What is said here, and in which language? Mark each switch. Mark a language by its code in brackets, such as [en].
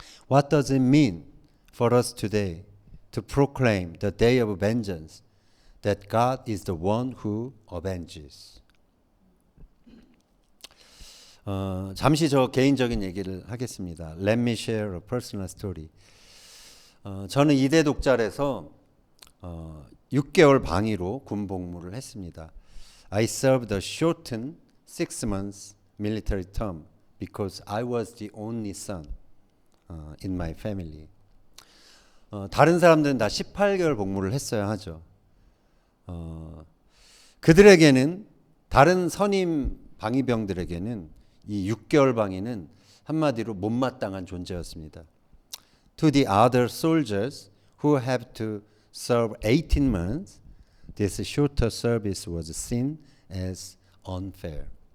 [en] What does it mean for us today to proclaim the day of vengeance, that God is the one who avenges? [ko] 잠시 저 개인적인 얘기를 하겠습니다. [en] Let me share a personal story. [ko] 저는 이대 독잘에서 6개월 방위로 군 복무를 했습니다. [en] I served a shortened 6 months military term because I was the only son in my family. [ko] 다른 사람들은 다 18개월 복무를 했어야 하죠. 그들에게는, 다른 선임 방위병들에게는 이 6개월 방위는 한마디로 못마땅한 존재였습니다. [en] To the other soldiers who have to serve 18 months, this shorter service was seen as unfair.